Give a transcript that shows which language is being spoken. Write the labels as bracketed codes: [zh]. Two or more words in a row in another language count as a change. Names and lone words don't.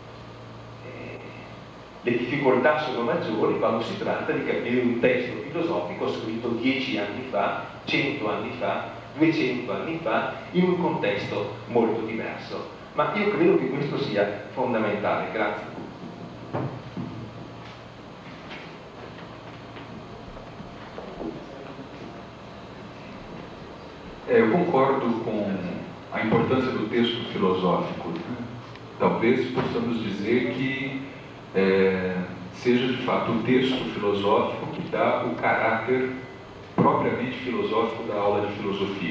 [it] Le difficoltà sono maggiori quando si tratta di capire un testo filosofico scritto 10 anni fa, 100 anni fa, 200 anni fa, in un contesto molto diverso. Ma io credo che questo sia fondamentale. Grazie. [pt] Eu concordo com a importância do texto filosófico. Talvez possamos dizer que seja de fato o texto filosófico que dá o caráter propriamente filosófico da aula de filosofia.